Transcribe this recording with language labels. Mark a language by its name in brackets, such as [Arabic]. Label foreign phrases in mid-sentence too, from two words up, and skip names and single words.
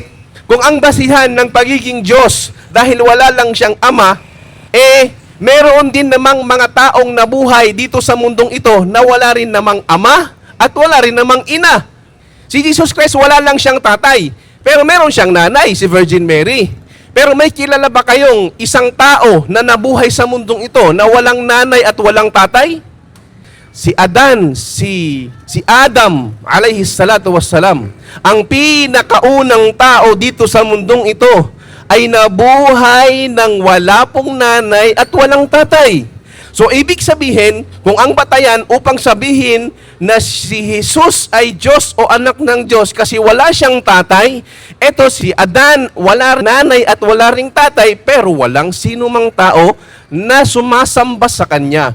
[Filipino] Kung ang basihan ng pagiging Diyos, dahil wala lang siyang ama, meron din namang mga taong nabuhay dito sa mundong ito na wala rin namang ama at wala rin namang ina. Si Jesus Christ wala lang siyang tatay, pero meron siyang nanay, si Virgin Mary. Pero may kilala ba kayong isang tao na nabuhay sa mundong ito na walang nanay at walang tatay? Si Adam, [Arabic] عليه الصلاة والسلام, [Filipino] ang pinakaunang tao dito sa mundong ito, ay nabuhay ng wala pong nanay at walang tatay. So, ibig sabihin, kung ang batayan upang sabihin na si Jesus ay Diyos o anak ng Diyos kasi wala siyang tatay, eto si Adan, wala nanay at wala ring tatay, pero walang sino mang tao na sumasamba sa kanya.